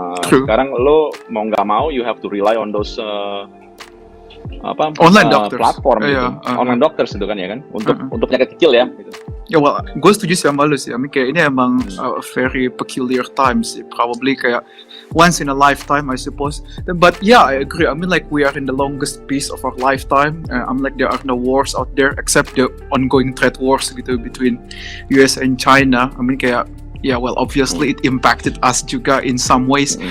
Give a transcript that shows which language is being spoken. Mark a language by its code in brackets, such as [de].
[id] Sekarang lo mau nggak mau, [en] you have to rely on those online doctors, [id] platform gitu. [en] Online doctors [id] itu kan ya kan, untuk penyakit kecil ya gitu. Ya, [en] well, [id] gue setuju sama lu sih. [en] I mean, [id] kayak ini emang [en] a very peculiar times [id] sih. [en] Probably [id] kayak [en] once in a lifetime, I suppose. But yeah, I agree. I mean, like we are in the longest piece of our lifetime. I'm like there are no wars out there except the ongoing trade wars [id] gitu [en] between US and China. I mean, [id] kayak [en] well, obviously it impacted us [id] juga [en] in some ways.